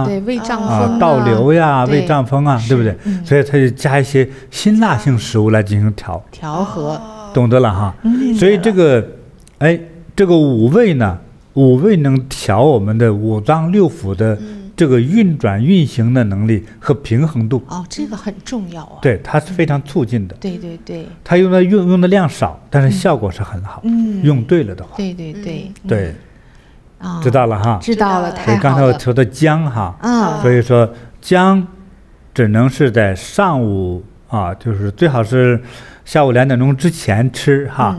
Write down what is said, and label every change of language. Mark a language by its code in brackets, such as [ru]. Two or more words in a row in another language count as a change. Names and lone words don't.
[zh] 對，胃脹風倒流呀，胃脹風啊，對不對？所以他就加一些辛辣性食物來進行調和，懂得了哈。所以這個，哎，這個五味呢，五味能調我們的五臟六腑的這個運轉運行的能力和平衡度。這個很重要啊。對，它是非常促進的。对对对。它用的量少，但是效果是很好。用對了的話。对对对。对。知道了哈。知道了，太好了。刚才我说的薑哈，所以說薑只能是在上午啊，就是最好是下午2點鐘之前吃哈，